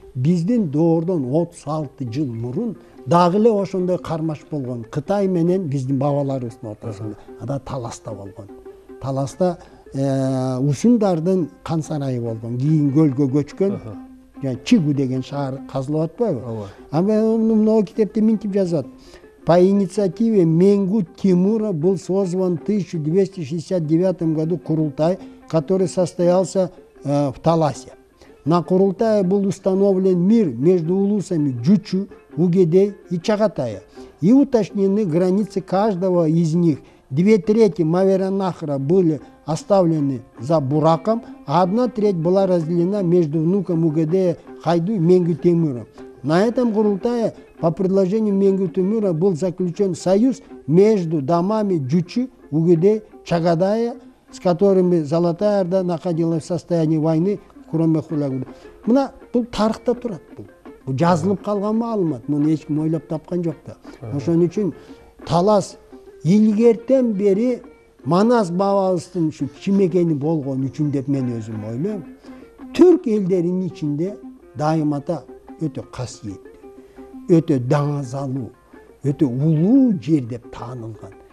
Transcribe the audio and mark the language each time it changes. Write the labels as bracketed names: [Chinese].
[Kyrgyz] Биздин доордон 36 жыл мурун дагы эле ошондой кармаш болгон. Кытай менен биздин бабаларыбыздын ортосунда ада таласта болгон. Таласта усундардын кан сарайы болгон. Кийин көлгө көчкөн. Чигу деген шаар казылып атпайбы? Мына китепте минтип жазат. [Russian] По инициативе Менгу Тимура был созван в 1269 году Курултай, который состоялся в Таласе. На Курултае был установлен мир между улусами Джучу, Угедей и Чагатая. И уточнены границы каждого из них. 2/3 Маверанахра были оставлены за Бураком, а 1/3 была разделена между внуком Угедея Хайду и Менгу Тимуром. На этом Курултае по предложению Менгу Тимура был заключен союз между домами Джучи, Угедей, Чагадая, с которыми Золотая Орда находилась в состоянии войны, кроме Хулягуда. [Kyrgyz] Мына бул тарыхта турат бул. Бул жазылып калган маалымат. Муну эч ким ойлоп тапкан жок да. Ошон үчүн талас илгертен бери Манас бабабыздын ушу ким экени болгон үчүн деп мен өзүм ойлойм. Түрк элдеринин ичинде дайымата өтө касиеттүү, өтө даңазалуу, өтө улуу жер деп таанылган.